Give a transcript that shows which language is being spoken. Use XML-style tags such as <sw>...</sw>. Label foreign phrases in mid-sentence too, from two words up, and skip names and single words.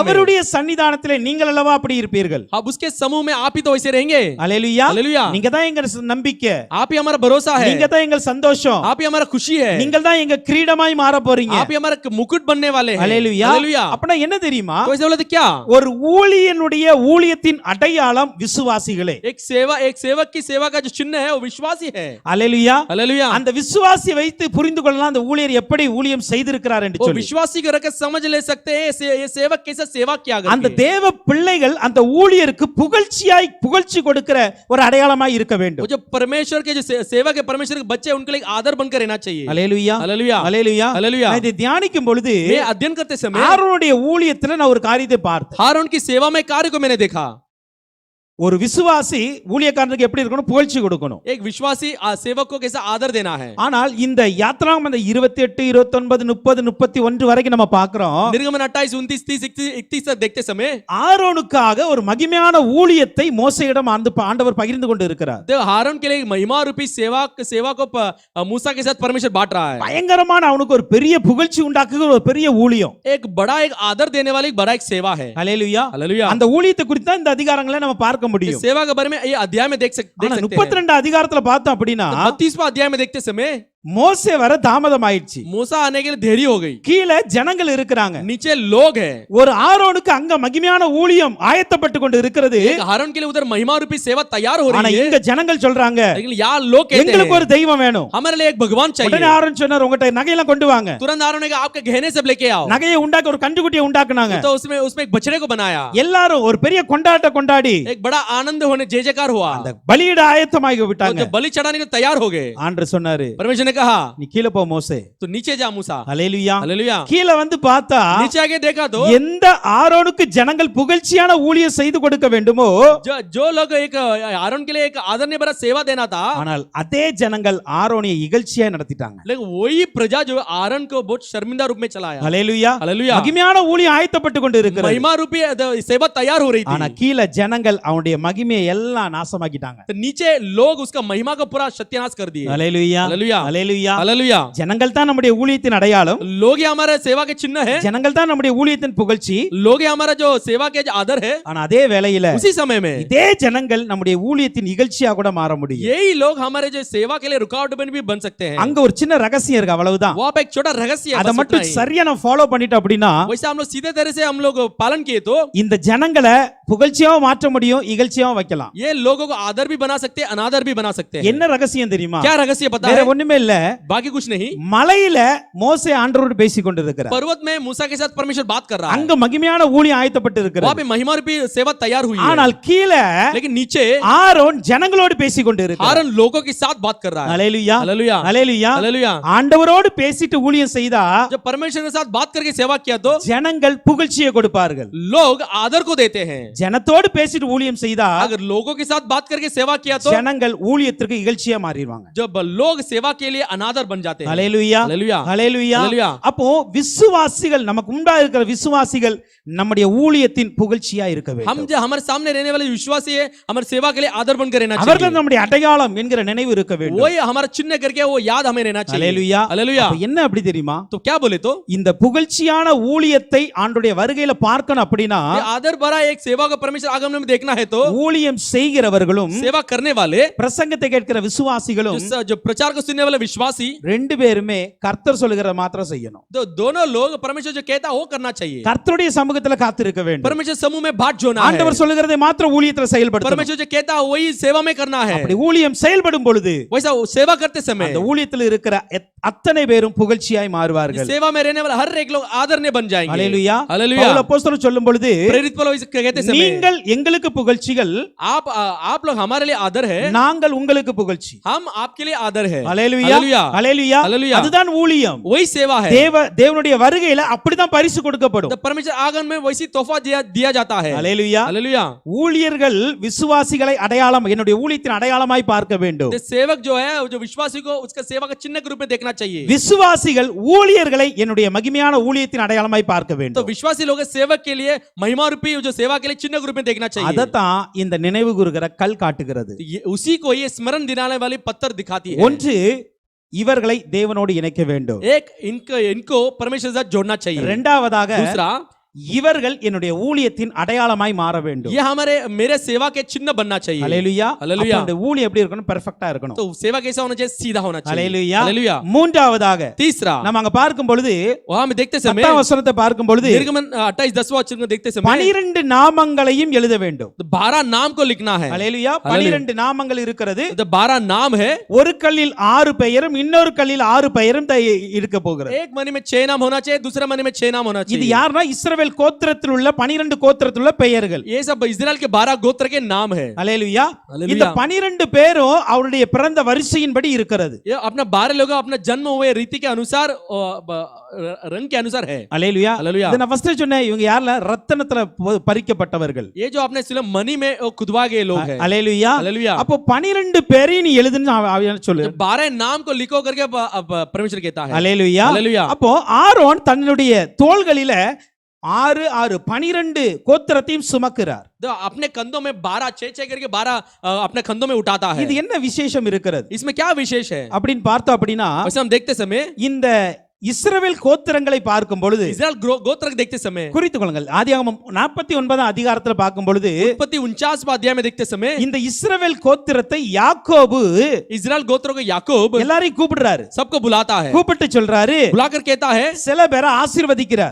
<ta>அவருடைய சன்னிதானத்திலே நீங்கள் அல்லவா அப்படி இருப்பீர்கள்.</ta> <hi>अब उसके समूह में आप ही तो वैसे रहेंगे.</hi> <ta>அல்லேலூயா.</ta> <hi>हालेलुया.</hi> <ta>நீங்க தான் எங்க நம்பிக்கை,</ta> <hi>आप ही हमारा भरोसा है,</hi> <ta>நீங்க தான் எங்க சந்தோஷம்,</ta> <hi>आप ही हमारा खुशी है,</hi> <ta>நீங்கள் தான் எங்க கிரீடமாய் மாற போறீங்க.</ta> <hi>आप ही हमारा मुकुट बनने वाले हैं.</hi> <ta>அல்லேலூயா.</ta> <hi>हालेलुया.</hi> <ta>அப்பனா என்ன தெரியுமா?</ta> <hi>तो ऐसे बोले तो क्या?</hi> <ta>ஒரு ஊழியனுடைய ஊழியத்தின் அடையாளம் விசுவாசிகளே.</ta> <hi>एक सेवक की सेवा का जो चिन्ह है वो विश्वासी है.</hi> <ta>அல்லேலூயா.</ta> <hi>हालेलुया.</hi> <ta>அந்த விசுவாசியை வைத்து புரிந்து கொள்ளலாம் அந்த ஊழியர் எப்படி ஊழியம் செய்திருக்கிறார் என்று</ta> <hi>वो</hi> <ta>சொல்லி.</ta> <hi>विश्वासी को रखकर समझ ले सकते हैं ये सेवक कैसे सेवा किया</hi> <ta>அந்த</ta> <hi>करके.</hi> <ta>தேவ பிள்ளைகள் அந்த ஊழியருக்கு புகழ்ச்சி கொடுக்கிற ஒரு அடையாளமாய் இருக்க வேண்டும்.</ta> <hi>वो जो परमेश्वर के जो सेवक है, परमेश्वर के बच्चे, उनके लिए आदर बनकर रहना चाहिए.</hi> <ta>அல்லேலூயா.</ta> <hi>हालेलुया.</hi> <ta>அல்லேலூயா.</ta> <hi>हालेलुया.</hi> <ta>நான் இதை தியானிக்கும் பொழுது</ta> <hi>मैं अध्ययन करते समय</hi> <ta>ஆரோனுடைய ஊழியத்துல நான் ஒரு காரியத்தை பார்த்தேன்.</ta> <hi>हारून की सेवा में कार्य को मैंने देखा.</hi> <ta>ஒரு விசுவாசி ஊழியக்காரனுக்கு எப்படி இருக்கணும்? புகழ்ச்சி கொடுக்கணும்.</ta> <hi>एक विश्वासी सेवक को कैसा आदर देना है.</hi> <ta>ஆனால் இந்த யாத்ராகமம் 28 29 30 31 வரைக்கும் நம்ம பார்க்கிறோம்.</ta> <hi>निर्गमन 28 29 30 31 तक देखते समय</hi> <ta>ஆரோனுக்காக ஒரு மகிமையான ஊழியத்தை மோசேயிடம் ஆண்டவர் பகிர்ந்து கொண்டு இருக்கிறார்.</ta> <hi>देव हारून के लिए महिमा रूपी सेवा को मूसा के साथ परमेश्वर बांट रहा है.</hi> <ta>பயங்கரமான அவனுக்கு ஒரு பெரிய புகழ்ச்சி உண்டாக்குகிற ஒரு பெரிய ஊழியம்.</ta> <hi>एक आदर देने वाली बड़ा एक सेवा है.</hi> <ta>அல்லேலூயா.</ta> <hi>हालेलुया.</hi> <ta>அந்த ஊழியத்தை குறித்து தான் இந்த அதிகாரங்களை நம்ம பார்க்க முடியும்.</ta> <hi>सेवा के बारे में ये अध्याय में देख सकते हैं.</hi> <ta>32 அதிகாரத்துல பார்த்தோம் அப்படினா</ta> <hi>32वां अध्याय में देखते समय</hi> <ta>மோசே வர தாமதம் ஆயிடுச்சு.</ta> <hi>मूसा आने के लिए देरी हो गई.</hi> <ta>கீழே ஜனங்கள் இருக்கிறாங்க,</ta> <hi>नीचे लोग हैं.</hi> <ta>ஒரு ஆரோனுக்கு அங்க மகிமையான ஊழியம் ஆயத்தப்பட்டு கொண்டு இருக்கிறது.</ta> <hi>एक हारून के लिए उधर महिमा रूपी सेवा तैयार हो</hi> <ta>ஆனா</ta> <hi>रही है.</hi> <ta>இங்க ஜனங்கள் சொல்றாங்க,</ta> <hi>लेकिन यहाँ लोग कहते</hi> <ta>எங்களுக்கு</ta> <hi>हैं</hi> <ta>ஒரு தெய்வம் வேணும்.</ta> <hi>हमारे लिए एक भगवान</hi> <ta>உடனே</ta> <hi>चाहिए.</hi> <ta>ஆரோன் சொன்னார், உங்ககிட்ட நகையெல்லாம் கொண்டு வாங்க.</ta> <hi>तुरंत हारून ने कहा आपके गहने सब लेके आओ.</hi> <ta>நகையை உண்டாக்க ஒரு கண்டுக்குட்டியை உண்டாக்குனாங்க.</ta> <hi>तो उसमें एक बछड़े को बनाया.</hi> <ta>எல்லாரும் ஒரு பெரிய கொண்டாட்ட கொண்டாடி</ta> <hi>एक बड़ा आनंद होने जय जयकार हुआ.</hi> <ta>அந்த பலியிட ஆயத்தமாகி விட்டாங்க.</ta> <hi>तो बलि चढ़ाने के तैयार हो गए.</hi> <ta>ஆண்டவர் சொன்னாரு,</ta> <hi>परमेश्वर ने कहा</hi> <ta>நீ கீழே போ மோசே.</ta> <hi>तो नीचे जा मूसा.</hi> <ta>அல்லேலூயா.</ta> <hi>हालेलुया.</hi> <ta>கீழே வந்து பார்த்தா</ta> <hi>नीचे आके देखा तो</hi> <ta>எந்த ஆரோனுக்கு ஜனங்கள் புகழ்ச்சியான ஊழியம் செய்து கொடுக்க வேண்டுமோ</ta> <hi>जो लोग एक हारून के लिए एक आदरणीय भरा सेवा देना था,</hi> <ta>ஆனால் அதே ஜனங்கள் ஆரோனியை இகழ்ச்சியா நடத்திட்டாங்க.</ta> <hi>लेकिन वही प्रजा जो हारून को बहुत शर्मिंदा रूप में चलाया.</hi> <ta>அல்லேலூயா.</ta> <hi>हालेलुया.</hi> <ta>மகிமையான ஊழியம் ஆயத்தப்பட்டு கொண்டு இருக்கிறது.</ta> <hi>महिमा रूपी सेवा तैयार हो रही</hi> <ta>ஆனா</ta> <hi>थी.</hi> <ta>கீழே ஜனங்கள் அவனுடைய மகிமையை எல்லாம் நாசமாக்கிட்டாங்க.</ta> <hi>तो नीचे लोग उसका महिमा को पूरा सत्यानाश कर दिए.</hi> <ta>அல்லேலூயா.</ta> <hi>हालेलुया.</hi> <ta>அல்லேலூயா.</ta> <hi>हालेलुया.</hi> <ta>ஜனங்கள் தான் நம்முடைய ஊழியத்தின் அடையாளம்.</ta> <hi>लोग ही हमारे सेवा के चिन्ह है.</hi> <ta>ஜனங்கள் தான் நம்முடைய ஊழியத்தின் புகழ்ச்சி.</ta> <hi>लोग ही हमारा जो सेवा के जो आदर है.</hi> <ta>ஆனா அதே வேளையில</ta> <hi>उसी समय में</hi> <ta>இதே ஜனங்கள் நம்முடைய ஊழியத்தின் இகழ்ச்சியா கூட மாற முடியும்.</ta> <hi>यही लोग हमारे जो सेवा के लिए रुकावट भी बन सकते हैं.</hi> <ta>அங்க ஒரு சின்ன ரகசியம் இருக்கு, அவ்வளவுதான்.</ta> <hi>वो आप एक छोटा रहस्य है.</hi> <ta>அதை</ta> <hi>बस</hi> <ta>மட்டும்</ta> <hi>उतना ही.</hi> <ta>சரியா நம்ம ஃபாலோ பண்ணிட்டோம் அப்படின்னா</ta> <hi>वैसे हम लोग सीधे तरह से हम लोग पालन किए तो</hi> <ta>இந்த ஜனங்களை புகழ்ச்சியாவும் மாற்ற முடியும், இகழ்ச்சியாவும் வைக்கலாம்.</ta> <hi>ये लोगों को आदर भी बना सकते हैं, अनादर भी बना सकते हैं.</hi> <ta>என்ன ரகசியம் தெரியுமா?</ta> <hi>क्या रहस्य पता</hi> <ta>வேற</ta> <hi>है?</hi> <ta>ஒண்ணுமே இல்ல.</ta> <hi>बाकी कुछ नहीं.</hi> <ta>மலையில மோசே ஆண்டவரோடு பேசிக் கொண்டிருக்கிறார்.</ta> <hi>पर्वत में मूसा के साथ परमेश्वर बात कर रहा है.</hi> <ta>அங்க மகிமையான ஊழியம் ஆயத்தப்பட்டு</ta> <hi>वहां</hi> <ta>இருக்கிறது.</ta> <hi>पे महिमा रूपी सेवा तैयार हुई है.</hi> <ta>ஆனால் கீழே</ta> <hi>लेकिन नीचे</hi> <ta>ஆரோன் ஜனங்களோடு பேசிக் கொண்டிருக்கிறார்.</ta> <hi>हारून लोगों के साथ बात कर रहा है.</hi> <ta>அல்லேலூயா.</ta> <hi>हालेलुया.</hi> <ta>அல்லேலூயா.</ta> <hi>हालेलुया.</hi> <ta>ஆண்டவரோடு பேசிட்டு ஊழியம் செய்தா</ta> <hi>जब परमेश्वर के साथ बात करके सेवा किया तो</hi> <ta>ஜனங்கள் புகழ்ச்சியை கொடுப்பார்கள்.</ta> <hi>लोग आदर को देते हैं.</hi> <ta>ஜனத்தோடு பேசிட்டு ஊழியம் செய்தா</ta> <hi>अगर लोगों के साथ बात करके सेवा किया तो</hi> <ta>ஜனங்கள் ஊழியத்திற்கு இகழ்ச்சியா மாறிடுவாங்க.</ta> <hi>जब लोग सेवा के लिए अनादर बन जाते हैं.</hi> <ta>அல்லேலூயா.</ta> <hi>हालेलुया.</hi> <ta>அல்லேலூயா.</ta> <hi>हालेलुया.</hi> <ta>அப்போ விசுவாசிகள் நமக்கு முன்பா இருக்கிற விசுவாசிகள் நம்முடைய ஊழியத்தின் புகழ்ச்சியா இருக்க வேண்டும்.</ta> <hi>हम जो हमारे सामने रहने वाले विश्वासी है, हमारे सेवा के लिए आदर बनकर रहना</hi> <ta>அவர்கள்</ta> <hi>चाहिए.</hi> <ta>நம்முடைய அடையாளம் என்கிற நினைவு இருக்க வேண்டும்.</ta> <hi>वही हमारा चिन्ह करके वो याद हमें रहना चाहिए.</hi> <ta>அல்லேலூயா.</ta> <hi>हालेलुया.</hi> <ta>அப்ப என்ன அப்படி தெரியுமா?</ta> <hi>तो क्या बोले तो</hi> <ta>இந்த புகழ்ச்சியான ஊழியத்தை ஆண்டுடைய வருகையில பார்க்கணும் அப்படின்னா</ta> <hi>ये आदर भरा एक सेवा को परमेश्वर आगमन में देखना है तो</hi> <ta>ஊழியம் செய்கிறவர்களும்</ta> <hi>सेवा करने वाले</hi> <ta>பிரசங்கத்தை கேட்கிற விசுவாசிகளும்</ta> <hi>जो प्रचार को सुनने वाले विश्वासी</hi> <ta>ரெண்டு பேருமே கர்த்தர் சொல்லுகிறத மாத்திரம் செய்யணும்.</ta> <hi>तो दोनों लोग परमेश्वर जो कहता है वो करना चाहिए.</hi> <ta>கர்த்தருடைய சமூகத்துல காத்திருக்க வேண்டும்.</ta> <hi>परमेश्वर समूह में बाट जोना है.</hi> <ta>ஆண்டவர் சொல்லுகிறதை மாத்திரம் ஊழியத்துல செயல்படுத்தணும்.</ta> <hi>परमेश्वर जो कहता है वही सेवा में करना है.</hi> <ta>அப்படி ஊழியம் செயல்படும் பொழுது</ta> <hi>वैसा सेवा करते समय</hi> <ta>அந்த ஊழியத்தில் இருக்கிற அத்தனை பேரும் புகழ்ச்சியாய் மாறுவார்கள்.</ta> <hi>सेवा में रहने वाला हर एक लोग आदरणीय बन जाएंगे.</hi> <ta>அல்லேலூயா.</ta> <hi>हालेलुया.</hi> <ta>பவுல் அப்போஸ்தலன் சொல்லும் பொழுது</ta> <hi>प्रेरित पौलुस कहते समय</hi> <ta>நீங்கள் எங்களுக்கு புகழ்ச்சிகள்,</ta> <hi>आप लोग हमारे लिए आदर है,</hi> <ta>நாங்கள் உங்களுக்கு புகழ்ச்சி.</ta> <hi>हम आपके लिए आदर है.</hi> <ta>அல்லேலூயா.</ta> <hi>Hallelujah.</hi> <ta>ஹalleluya</ta> <hi>Hallelujah.</hi> <ta>அதுதான் ஊழியம்</ta> <hi>वही सेवा है.</hi> <ta>தேவனுடைய வருகையில அப்படிதான் பரிசு கொடுக்கப்படும்</ta> <hi>तो परमेश्वर आगमन में वैसी तोहफा दिया जाता है.</hi> <ta>ஹalleluya</ta> <hi>हालेलुया.</hi> <ta>ஊழியர்கள் விசுவாசிகளை அடையாளம் என்னுடைய ஊழியத்தின் அடையாளமாய் பார்க்க வேண்டும்</ta> <hi>तो सेवक जो है जो विश्वासी को उसका सेवा का चिन्ह के रूप में देखना चाहिए.</hi> <ta>விசுவாசிகள் ஊழியர்களை என்னுடைய மகிமையான ஊழியத்தின் அடையாளமாய் பார்க்க</ta> <hi>तो</hi> <ta>வேண்டும்</ta> <hi>विश्वासी लोग सेवक के लिए महिमा रूपी जो सेवा के लिए चिन्ह के रूप में देखना चाहिए.</hi> <ta>அதத்தான் இந்த நினைவு கூறுகிற கல் காட்டுகிறது</ta> <hi>तो उसी को ये स्मरण दिलाने वाली पत्थर दिखाती है.</hi> <ta>ஒன்று இவர்களை தேவனோடு இணைக்க வேண்டும்</ta> <hi>एक इनको परमेश्वर से जोड़ना चाहिए.</hi> <ta>இரண்டாவதாக</ta> <hi>दूसरा</hi> <ta>இவர்கள் என்னுடைய ஊழியத்தின் அடையாளமாய் மாற வேண்டும்</ta> <hi>ये हमारे मेरे सेवा के चिन्ह बनना चाहिए.</hi> <ta>ஹalleluya</ta> <hi>ஹalleluya.</hi> <ta>அப்ப அந்த ஊழியம் எப்படி இருக்கணும் பெர்ஃபெக்ட்டா இருக்கணும்</ta> <hi>तो सेवा कैसा होना चाहिए? सीधा होना चाहिए.</hi> <ta>ஹalleluya</ta> <hi>हालेलुया.</hi> <ta>மூன்றாவதாக</ta> <hi>तीसरा</hi> <ta>நம்ம அங்க பார்க்கும் பொழுது</ta> <hi>वहां में देखते समय</hi> <ta>10 वசனத்தை பார்க்கும் பொழுது</ta> <hi>निर्गमन 28-10वां वचन को देखते समय</hi> <ta>12 நாமங்களையும் எழுத வேண்டும்</ta> <hi>तो 12 नाम को लिखना है.</hi> <ta>ஹalleluya 12 நாமங்கள் இருக்கிறது</ta> <hi>तो 12 नाम है.</hi> <ta>ஒரு கல்லில் 6 பெயரும் இன்னொரு கல்லில் 6 பெயரும் இருக்க போகிறது</ta> <hi>एक मनी में 6 नाम होना चाहिए, दूसरे मनी में 6 नाम होना</hi> <ta>இது</ta> <hi>चाहिए.</hi> <ta>யாருன்னா இஸ்ரவேல் கோத்திரத்தில் உள்ள 12 கோத்திரத்தில் உள்ள பெயர்கள்</ta> <hi>ये सब इस्राएल के 12 गोत्र के नाम है.</hi> <ta>ஹalleluya</ta> <hi>ஹalleluya.</hi> <ta>இந்த 12 பேரும் அவருடைய பிறந்த வரிசையின்படி இருக்கிறது</ta> <hi>ये अपना 12 लोग अपना जन्म हुए रीति के अनुसार रंग के अनुसार है.</hi> <ta>ஹalleluya</ta> <hi>ஹalleluya.</hi> <ta>இத நான் ஃபர்ஸ்ட் சொன்னேன் இவங்க யாரல ரத்தினத்துல பறிக்கப்பட்டவர்கள்</ta> <hi>ये जो आपने सुना मनी में खुदवा गए लोग हैं.</hi> <ta>ஹalleluya</ta> <hi>हालेलुया.</hi> <ta>அப்போ 12 பேரையும் நீ எழுதுன்னு அவன் சொல்லு</ta> <hi>12 नाम को लिखो करके परमेश्वर कहता है.</hi> <ta>ஹalleluya</ta> <hi>हालेलुया.</hi> <ta>அப்போ ஆரோன் தன்னுடைய தோள்களில 12 கோத்திரத்தையும் சுமக்கிறார்</ta> <hi>तो अपने कंधों में 12 6 करके 12 अपने कंधों में उठाता है.</hi> <ta>இது என்ன விசேஷம் இருக்கிறது</ta> <hi>इसमें क्या विशेष है?</hi> <ta>அப்படின்னு பார்த்தோம் அப்படின்னா</ta> <hi>वैसे हम देखते समय</hi> <ta>இந்த இஸ்ரவேல் கோத்திரங்களை பார்க்கும் பொழுது</ta> <hi>इस्राएल गोत्र देखते समय</hi> <ta>குறித்துக் கொள்ளுங்கள் ஆதியாகமம் 49 அதிகாரத்துல பார்க்கும் பொழுது</ta> <hi>उत्पत्ति 49 अध्याय में देखते समय</hi> <ta>இந்த இஸ்ரவேல் கோத்திரத்தை யாக்கோபு</ta> <hi>इस्राएल गोत्रों को याकूब</hi> <ta>எல்லாரையும் கூப்பிடுறாரு</ta> <hi>सबको बुलाता है.</hi> <ta>கூப்பிட்டு சொல்றாரு</ta> <hi>बुलाकर कहता है</hi> <ta>சில பேரை ஆசீர்வதிக்கிறார்</ta>